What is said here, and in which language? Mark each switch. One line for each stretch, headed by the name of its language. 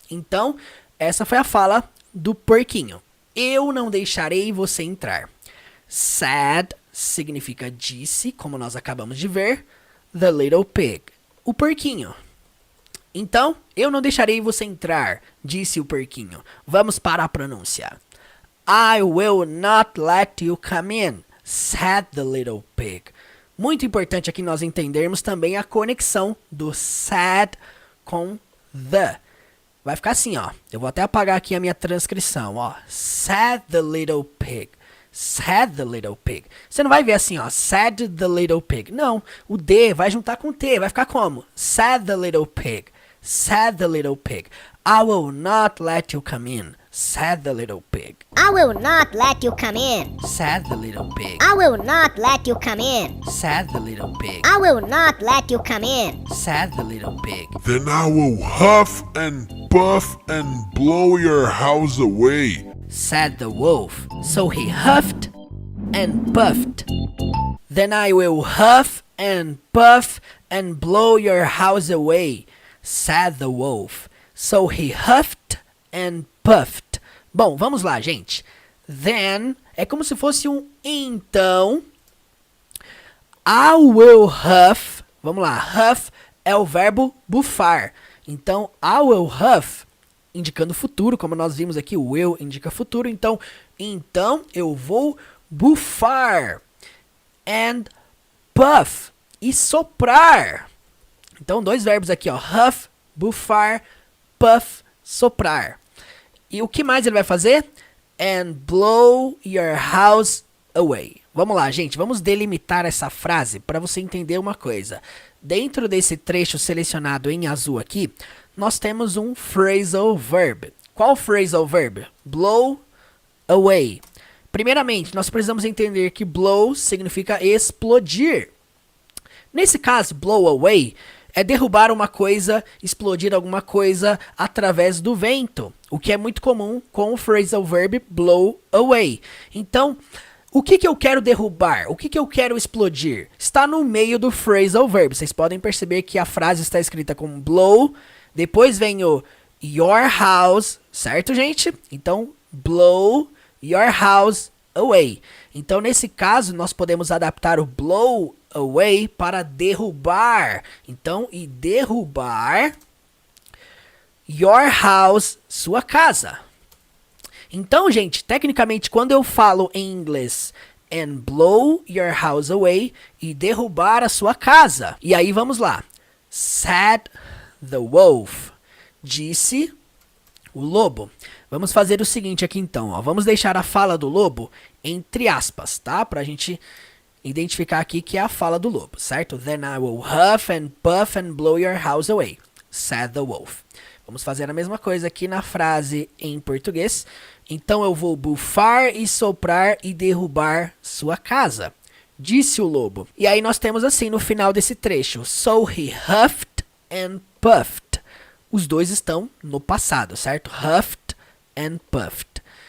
Portuguese: Então, essa foi a fala do porquinho. Eu não deixarei você entrar. Said significa disse, como nós acabamos de ver.
English: The little pig,
Portuguese: o porquinho. Então, eu não deixarei você entrar, disse o porquinho. Vamos para a pronúncia.
English: I will not let you come in, said the little pig.
Portuguese: Muito importante aqui nós entendermos também a conexão do said com the. Vai ficar assim, ó. Eu vou até apagar aqui a minha transcrição, ó.
English: Said the little pig. Said the little pig.
Portuguese: Você não vai ver assim, ó.
English: Said the little pig.
Portuguese: Não. O D vai juntar com o T. Vai ficar como?
English: Said the little pig. Said the little pig. I will not let you come in. Said the little pig. I will not let you come in. Said the little pig. I will not let you come in. Said the little pig. I will not let you come in. Said the little pig. Then I will huff and puff and blow your house away. Said the wolf. So he huffed and puffed. Then I will huff and puff and blow your house away, said the wolf. So he huffed and puffed.
Portuguese: Bom, vamos lá, gente. Then é como se fosse um então.
English: I will huff.
Portuguese: Vamos lá, huff é o verbo bufar. Então,
English: I will huff,
Portuguese: indicando futuro, como nós vimos aqui, o will indica futuro. Então eu vou bufar.
English: And puff,
Portuguese: e soprar. Então, dois verbos aqui, ó. Huff, bufar, puff, soprar. E o que mais ele vai fazer?
English: And blow your house away.
Portuguese: Vamos lá, gente. Vamos delimitar essa frase para você entender uma coisa. Dentro desse trecho selecionado em azul aqui, nós temos um phrasal verb. Qual phrasal verb? Blow away. Primeiramente, nós precisamos entender que blow significa explodir. Nesse caso, blow away é derrubar uma coisa, explodir alguma coisa através do vento, o que é muito comum com o phrasal verb blow away. Então, o que eu quero derrubar? O que eu quero explodir? Está no meio do phrasal verb. Vocês podem perceber que a frase está escrita com blow, depois vem o your house, certo, gente?
English: Então, blow your house away.
Portuguese: Então, nesse caso, nós podemos adaptar o blow away para derrubar. Então, e derrubar
English: your house,
Portuguese: sua casa. Então, gente, tecnicamente, quando eu falo em inglês
English: and blow your house away,
Portuguese: e derrubar a sua casa. E aí, vamos lá.
English: Said the wolf.
Portuguese: Disse o lobo. Vamos fazer o seguinte aqui então, ó. Vamos deixar a fala do lobo entre aspas, tá? Pra gente identificar aqui que é a fala do lobo, certo?
English: Then I will huff and puff and blow your house away, said the wolf.
Portuguese: Vamos fazer a mesma coisa aqui na frase em português. Então eu vou bufar e soprar e derrubar sua casa, disse o lobo. E aí nós temos assim no final desse trecho.
English: So he huffed and puffed.
Portuguese: Os dois estão no passado, certo?
English: Huffed and puffed.